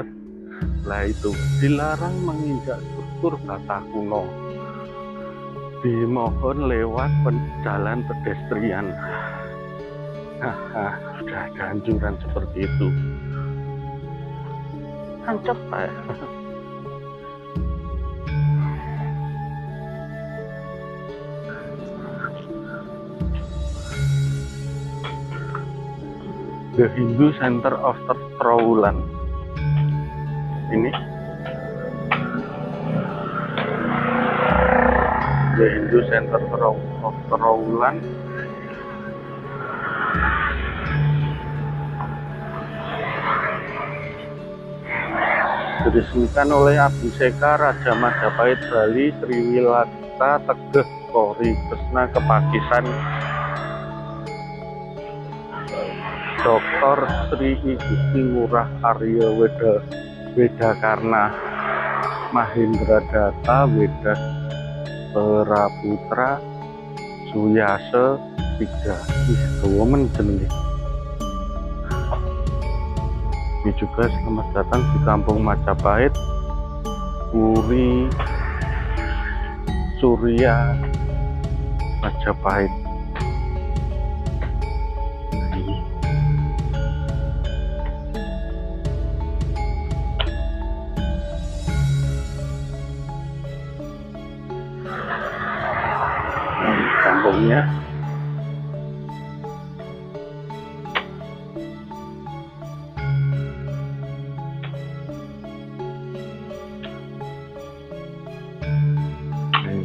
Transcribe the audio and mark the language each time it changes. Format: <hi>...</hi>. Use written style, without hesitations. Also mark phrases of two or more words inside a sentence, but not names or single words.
<id>Lah itu, dilarang menginjak struktur bata kuno, dimohon lewat jalan pedestrian. Sudah ada anjuran seperti itu. Tancap Pak. The Hindu Center of Trawulan. Ini The Hindu Center of Trawulan. Diresmikan oleh Abhiseka Raja Majapahit Bali Sriwilata Tegeh Kori Kresna Kepakisan Dr. Sri Igusti Ngurah Arya Wedakarna Mahendra Data Wedas Praputra Suyase 3. Woman jenenge. Ini juga selamat datang di Kampung Majapahit, Puri Surya Majapahit. Kampungnya ini</id>